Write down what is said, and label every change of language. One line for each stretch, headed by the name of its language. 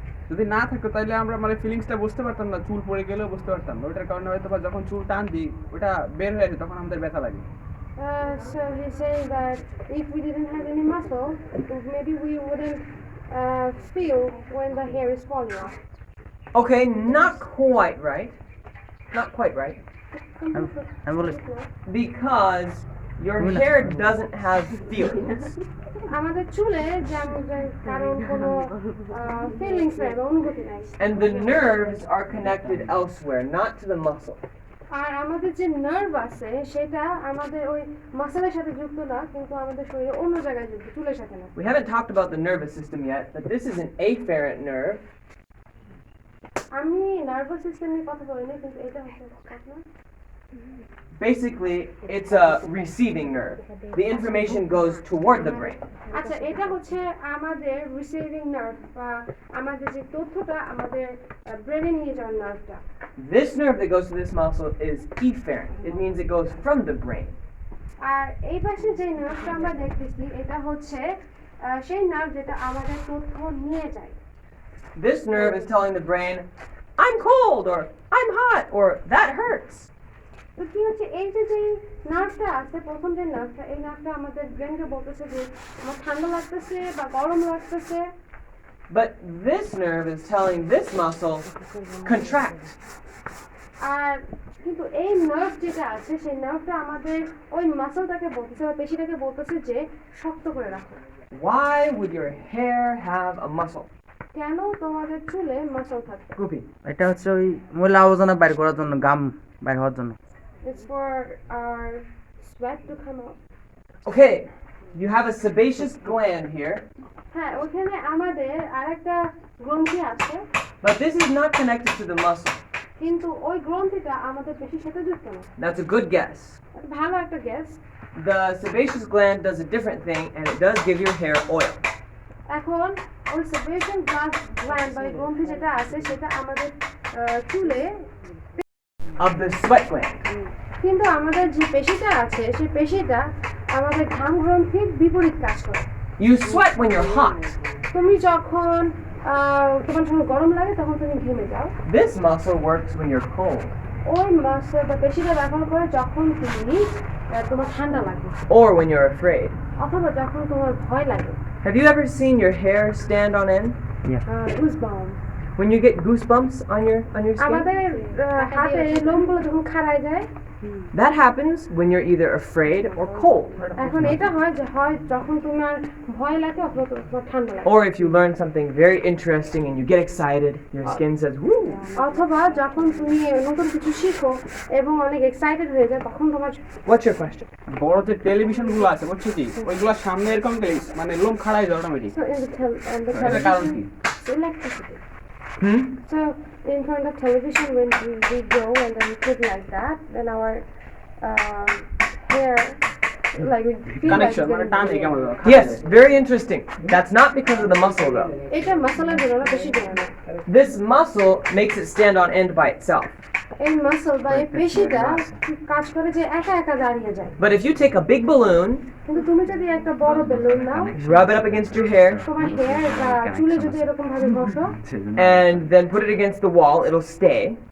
Bangla: যদি না থাকতো তাহলে আমরা মানে ফিলিংসটা বুঝতে পারতাম না, চুল পড়ে গেলেও বুঝতে পারতাম না। ওটার কারণে হয়তো বা যখন চুল টান দিই ওটা বের হয়ে আসে তখন আমাদের ব্যথা লাগে।
English: So he's saying that if we didn't have any muscle, maybe we wouldn't feel when the hair is falling off. Okay, not quite right. Not quite right.
Bangla: আমি বলি
English: Because your hair doesn't have feelings.
Bangla: আমাদের চুলে যেমন কারণ কোনো feelings নাই বা অনুভূতি নাই,
English: And the nerves are connected elsewhere, not to the muscle.
Bangla: আর আমাদের যে নার্ভ আছে সেটা আমাদের ওই মাসেলের সাথে যুক্ত না, কিন্তু আমাদের শরীরে অন্য জায়গায় যুক্ত, চুলের সাথে না।
English: We haven't talked about the nervous system yet, but this is an afferent nerve.
Bangla: আমি নার্ভাস সিস্টেম নিয়ে কথা বলিনি, কিন্তু এটা হচ্ছে আপনার
English: Basically, it's a receiving nerve. The information goes toward the brain.
Bangla: আচ্ছা, এটা হচ্ছে আমাদের রিসিভিং নার্ভ বা আমাদের যে তথ্যটা আমাদের ব্রেনে নিয়ে যাওয়ার নার্ভটা।
English: This nerve that goes to this muscle is efferent. It means it goes from the brain.
Bangla: আর এই পাশে যে নার্ভটা আমরা দেখতেছি এটা হচ্ছে সেই নার্ভ যেটা আমাদের তথ্য নিয়ে যায়।
English: This nerve is telling the brain, I'm cold, or I'm hot, or that hurts.
Bangla: তো কি হচ্ছে, এই যে নার্ভটা আছে, প্রথম যে নার্ভটা, এই নার্ভটা আমাদের ব্রেনকে বলতেছে যে আমার ঠান্ডা লাগতেছে বা গরম লাগতেছে।
English: But this nerve is telling this muscle, contract.
Bangla: আর কিন্তু এই নার্ভ যেটা আছে সেই নার্ভটা আমাদের ওই মাসলটাকে বলতেছে বা পেশিটাকে বলতেছে যে শক্ত করে রাখো।
English: Why would your hair have a muscle?
Bangla: কেন তোমাদের চুলে মাসল থাকবে?
English: Goopy.
Bangla: এটা হচ্ছে ওই ময়লা আবর্জনা বাইর করার জন্য, গাম বাইর হওয়ার জন্য।
English: It's for our sweat to come out. Okay, you have a sebaceous gland here,
Bangla: হ্যাঁ, ওখানে আমাদের আরেকটা গ্রন্থি আছে,
English: but this is not connected to the muscle.
Bangla: কিন্তু ওই গ্রন্থিটা আমাদের পেশির সাথে যুক্ত না।
English: That's a good guess.
Bangla: ভালো একটা guess.
English: The sebaceous gland does a different thing, and it does give your hair oil.
Bangla: এখন ওই সেবাসিয়াস গ্ল্যান্ড বা গ্রন্থি যেটা আছে সেটা আমাদের চুলে,
English: Of the sweat gland.
Bangla: কিন্তু আমাদের যে পেশিটা আছে সেই পেশিটা আমাদের ঘাম গ্রন্থির বিপরীত কাজ করে।
English: You sweat when you're hot.
Bangla: তুমি যখন তোমার যখন গরম লাগে তখন তুমি ঘেমে যাও।
English: This muscle works when you're cold,
Bangla: ওই মাসল বা পেশিটা ব্যবহার করে যখন তুমি তোমার ঠান্ডা লাগে
English: or when you're afraid.
Bangla: অথবা যখন তোমার ভয় লাগে।
English: Have you ever seen your hair stand on end? Goosebumps, When you get goosebumps on your skin?
Bangla: আমাদের হাতে লোমগুলো যখন খাড়ায় যায়,
English: That happens when you're either afraid or cold.
Bangla: এখন এটা হয় যে হয় যখন তোমার ভয় লাগে অথবা তোমার ঠান্ডা লাগে,
English: Or if you learn something very interesting and you get excited, your skin says, woo!
Bangla: অথবা যখন তুমি নতুন কিছু শিখো এবং অনেক এক্সাইটেড হয়ে যায় তখন তোমার।
English: What's your question?
Bangla: বড় যে টেলিভিশন গুলো আছে বুঝছো কি, ওইগুলোর সামনে এরকম মানে লোম খাড়াই যায় অটোমেটিক।
English: So in the
Bangla: এটার কারণ কি?
English: electricity. Hmm? So in front of television when we go and then we put like that, then our hair like we feel connection like
Bangla: মানে টানে কেমন
English: Yes, very interesting. That's not because of the muscle though.
Bangla: এটা মাসলের জন্য না, পেশির জন্য না।
English: This muscle makes it stand on end by itself.
Bangla: এই মাসল বা এই পেশিটা কাজ করে যে একা একা দাঁড়িয়ে যায়,
English: But if you take a big balloon,
Bangla: কিন্তু তুমি যদি একটা বড় balloon now,
English: rub it up against your hair,
Bangla: তোমার হেয়ার বা চুলে যদি এরকম ভাবে ঘষো,
English: and then put it against the wall, it'll stay.